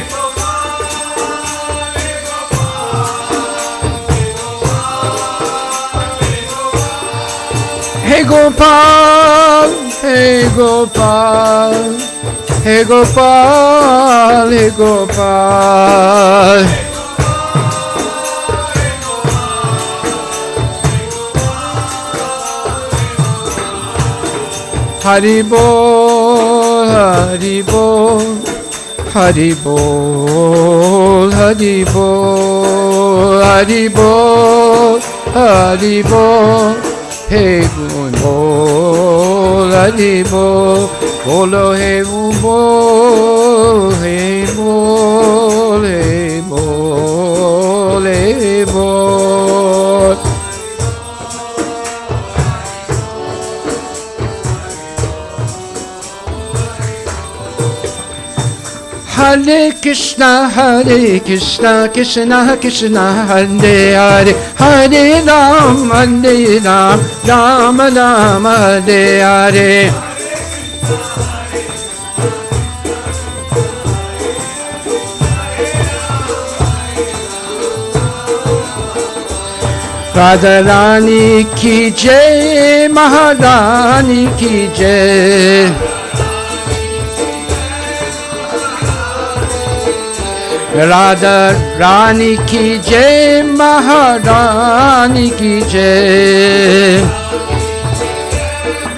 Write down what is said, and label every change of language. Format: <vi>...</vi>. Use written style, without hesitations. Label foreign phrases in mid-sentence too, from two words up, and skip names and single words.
<hi>Hey Gopal, Hey Gopal, Hey Gopal, Hey Gopal. Hari Bol, Hari Bol, Hari Bol, Hari Bol, Hari Bol, Hari Bol. Hey Bol, Hari Bol, Bolo Hey Bol, Hey Bol, Hey Bol, Hey Bol. Hare Krishna, Hare Krishna, Krishna Krishna, Hare Hare, Hare Ram, Hare Ram, Ram Ram, Hare Hare. राधा रानी की जय, महारानी की जय. राधा रानी की जय, महारानी की जय.</hi>